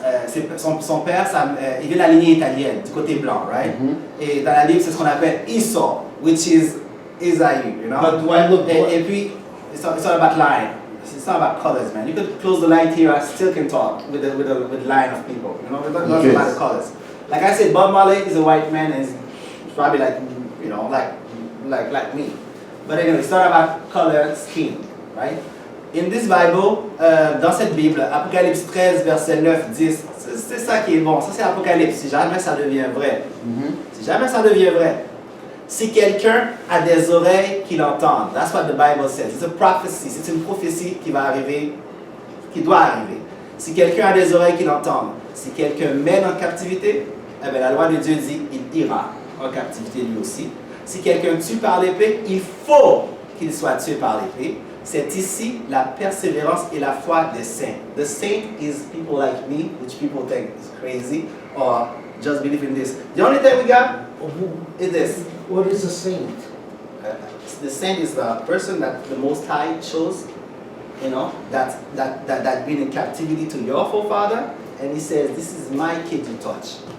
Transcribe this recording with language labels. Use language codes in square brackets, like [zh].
[fr] Son père, il vient de la lignée italienne, du côté blanc, right? Et dans la Bible, c'est ce qu'on appelle Esau, [en] which is Esaü, you know? But do I look [fr] Et puis, [en] it's not about line. It's not about colors, man. You could close the light here, I still can talk with the line of people. You know, it's not about the colors. Like I said, Bob Marley is a white man and he's probably like, you know, like me. But anyway, it's not about color, skin, right? In this Bible, [fr] dans cette Bible, Apocalypse 13, verset 9, 10, c'est ça qui est bon. Ça, c'est Apocalypse, si jamais ça devient vrai. Si jamais ça devient vrai. Si quelqu'un a des oreilles qui l'entendent, [en] that's what the Bible says. It's a prophecy, [fr] c'est une prophétie qui va arriver, qui doit arriver. Si quelqu'un a des oreilles qui l'entendent, si quelqu'un mène en captivité, eh bien, la loi de Dieu dit il ira en captivité lui aussi. Si quelqu'un tue par l'épée, il faut qu'il soit tué par l'épée. C'est ici la persévérance et la foi des saints. [en] The saint is people like me, which people think is crazy, or just believe in this. The only thing we got is this. What is a saint? The saint is the person that the Most High chose, you know, that been in captivity to your forefather, and he says, this is my kid you touch.